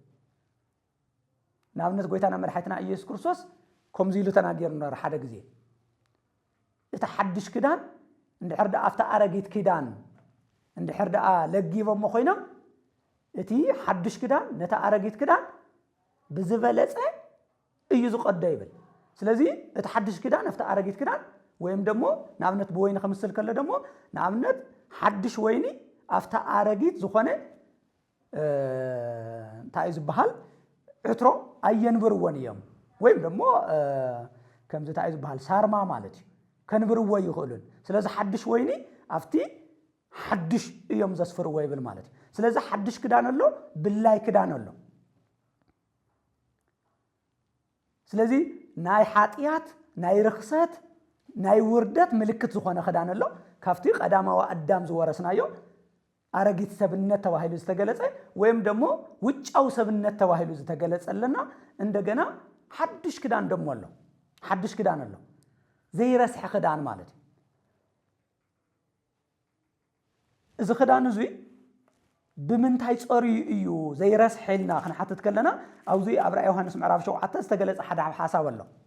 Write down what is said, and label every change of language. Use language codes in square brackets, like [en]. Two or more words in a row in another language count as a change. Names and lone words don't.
[ti] ንኣብነት ጎይታና መድሓኒትና ኢየሱስ ክርስቶስ ከምዚ ኢሉ ተናጊሩ ነበር ሓደ ግዜ እቲ ሓድሽ ክዳን እንድሕር ደኣ ኣብታ ኣረጊት ክዳን እንድሕር ደኣ ለጊቦሞ ኮይኖም እቲ ሓድሽ ክዳን ነታ ኣረጊት ክዳን ብዝበለጸ እዩ ዝቀዶ ይብል ስለዚ እቲ ሓድሽ ክዳን ኣብታ ኣረጊት ክዳን [am] ወይም ደግሞ [ti] ንኣብነት በወይኒ ከምስል ከለ ደግሞ ንኣብነት ሓድሽ ወይኒ ኣፍታ ኣረጊት ዝኾነ እንታይ ዝበሃል ዕትሮ ኣየንብርዎን እዮም ወይም ደግሞ ከምዚ እንታይ ዝበሃል ሳርማ ማለት እዩ ከንብርዎ ይኽእሉን ስለዚ ሓድሽ ወይኒ ኣፍቲ ሓድሽ እዮም ዘስፍርዎ ይብል ማለት እዩ ስለዚ ሓድሽ ክዳን ኣሎ ብላይ ክዳን ኣሎ ስለዚ ናይ ሓጢያት ናይ ርክሰት ናይ ውርደት ምልክት ዝኾነ ክዳን ኣሎ ካብቲ ቀዳማዊ ኣዳም ዝወረስናዮ ኣረጊት ሰብነት ተባሂሉ ዝተገለጸ [am] ወይም ደግሞ [ti] ውጫው ሰብነት ተባሂሉ ዝተገለጸለና እንደገና ሓድሽ ክዳን ደሞ ኣሎ ሓድሽ ክዳን ኣሎ ዘይረስሕ ክዳን ማለት እዩ እዚ ክዳን እዚ ብምንታይ ጸሪዩ እዩ ዘይረስሕ ኢልና ክንሓትት ከለና ኣብዚ ኣብ ራእይ ዮሐንስ ምዕራፍ 7 ዝተገለጸ ሓደ ሓሳብ ኣሎ